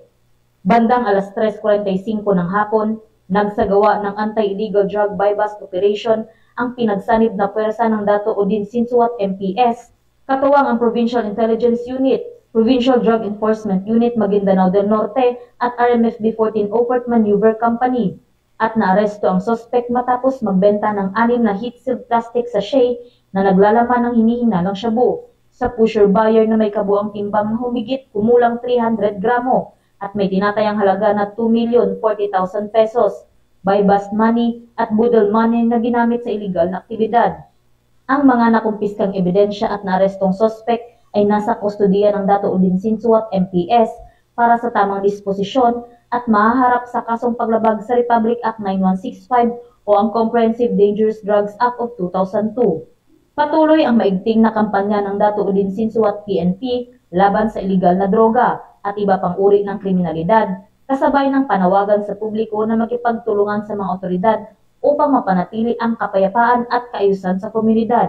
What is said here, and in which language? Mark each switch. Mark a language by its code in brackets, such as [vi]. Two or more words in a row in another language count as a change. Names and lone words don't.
[tl] Bandang alas 3:45 ng hapon, nagsagawa ng [en] anti-illegal drug buy-bust operation [tl] ang pinagsanib na pwersa ng Dato Odin, Sinsuat, MPS, katuwang ang Provincial Intelligence Unit, Provincial Drug Enforcement Unit Maguindanao del Norte at RMFB 14 Overt Maneuver Company, at naaresto ang suspect matapos magbenta ng 6 na [en] heat-sealed plastic sachet [tl] na naglalaman ng hinihinalang shabu sa [en] pusher buyer [tl] na may kabuang timbang na humigit kumulang 300 gramo at may tinatayang halaga na 2,040,000 pesos, [en] buy-bust money [tl] at budol money na ginamit sa illegal na aktibidad. Ang mga nakumpiskang ebidensya at naarestong suspect ay nasa kustodiya ng Dato Odin, Sinsuat, MPS para sa tamang disposisyon at mahaharap sa kasong paglabag sa Republic Act 9165 o ang Comprehensive Dangerous Drugs Act of 2002. Patuloy ang maigting na kampanya ng Dato Odin, Sinsuat, PNP laban sa illegal na droga at iba pang uri ng kriminalidad, kasabay ng panawagan sa publiko na makipagtulungan sa mga otoridad upang mapanatili ang kapayapaan at kaayusan sa komunidad.